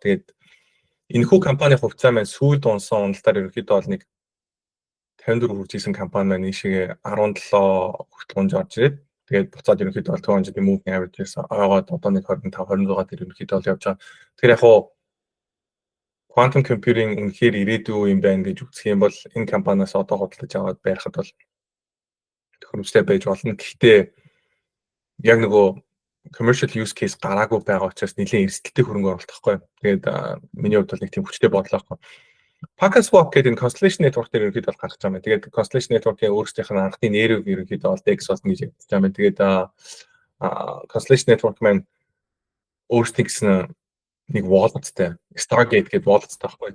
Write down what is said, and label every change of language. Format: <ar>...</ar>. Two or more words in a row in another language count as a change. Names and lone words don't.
<mn>Тэгээд энэхүү компани хувьцаа маань сүүлд унсан уналтаар ерөөдөө бол нэг 54 хүрч исэн компани маань ийшээ 17 хүртэл унж орж ирээд тэгээд буцаад ерөнхийдөө бол 200-ийн</mn> <en>moving average-</en> <mn>ээс аваад одоо нэг 25 26 дээр ерөнхийдөө бол явж байгаа. Тэгэхээр яг хуу</mn> <en>quantum computing</en> <mn>үнэхээр ирээдүй юм байна гэж үзэх юм бол энэ компаниас одоо худалдаж аваад байхад бол төхөөрөмжтэй байж болно. Гэхдээ яг нөгөө</mn> <en>commercial use case</en> <mn>гараагүй байгаа учраас нэлээд эрсдэлтэй хөрөнгө оруулалт байхгүй. Тэгээд миний хувьд бол нэг тийм хүчтэй бодлоо байхгүй. PancakeSwap гэдэг энэ Constellation Network дээр ерөнхийдөө бол гарч байгаа юм. Тэгээд Constellation Network-ийн өөрсдийнх нь анхны нэрийг ерөнхийдөө бол DEX болсон гэж ярьж байгаа юм. Тэгээд Constellation Network маань өөрсдийн гэсэн нэг wallet-тэй Stargate гэдэг wallet-тэй байхгүй.</mn>